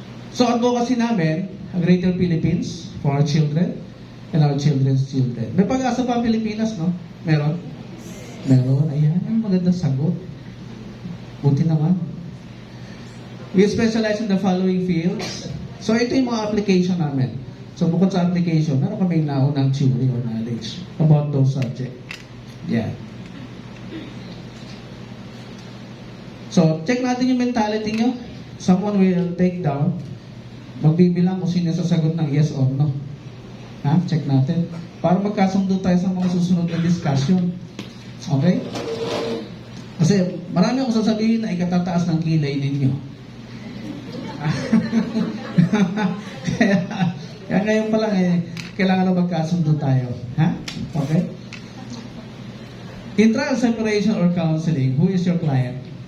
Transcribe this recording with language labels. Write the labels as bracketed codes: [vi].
[en] So, advocacy namin, a greater Philippines for our children and our children's children. [tl] May pag-asa pa Pilipinas, no? Meron? Meron. Ayan, ang magandang sagot. Buti naman. [en] We specialize in the following fields. [tl] So, ito yung mga application namin. So, bukod sa application, meron kaming naunang [en] theory or knowledge about those subjects. Yeah. [tl] So, check natin yung mentality nyo. [en] Someone will take down. [tl] Magbibilang kung sino sasagot ng yes or no. Ha? Check natin. Para magkasundo tayo sa mga susunod na discussion. Okay? Kasi marami akong sasabihin na ikatataas ng kilay ninyo. kaya ngayon pa lang kailangan na magkasundo tayo. Ha? Okay? [en] In trial separation or counseling, who is your client?